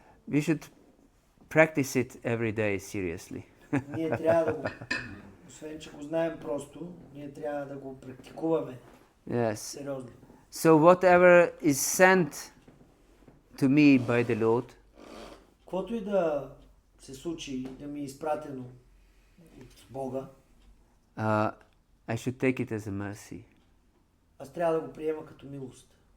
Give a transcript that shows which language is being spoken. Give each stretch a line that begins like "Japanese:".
English: We should practice it every day seriously.
Bulgarian: Ние трябва да го, освен че го знаем просто, ние трябва да го практикуваме.
English: Yes.
Bulgarian: Сериозно.
English: So whatever is sent to me by the Lord,
Bulgarian: каквото и да се случи, да ми е изпратено от Бога,
English: I should take it as a mercy.
Bulgarian: аз трябва да го приема като милост.